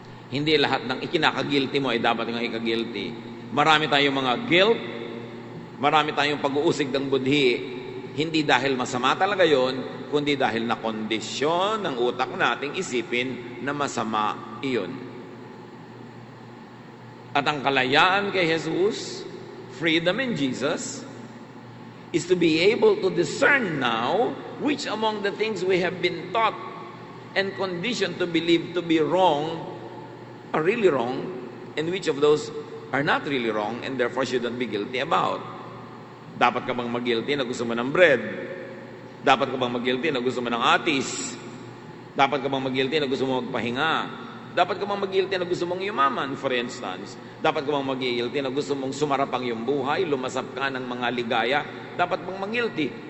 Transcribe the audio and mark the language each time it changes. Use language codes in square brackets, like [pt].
[tl] Hindi lahat ng ikinaka-guilty mo ay dapat nga ika-guilty. Marami tayong mga guilt, marami tayong pag-uusig ng budhi, hindi dahil masama talaga yon, kundi dahil na kondisyon ng utak nating isipin na masama iyon. At ang kalayaan kay Jesus, [en] freedom in Jesus, is to be able to discern now which among the things we have been taught and conditioned to believe to be wrong are really wrong, and which of those are not really wrong and therefore shouldn't be guilty about. [tl] Dapat ka bang mag-guilty na gusto mo ng bread? Dapat ka bang mag-guilty na gusto mo ng atis? Dapat ka bang mag-guilty na gusto mo magpahinga? Dapat ka bang mag-guilty na gusto mong yumaman, [en] for instance? [tl] Dapat ka bang mag-guilty na gusto mong sumarap ang iyong buhay, lumasap ka ng mga ligaya? Dapat bang mag-guilty?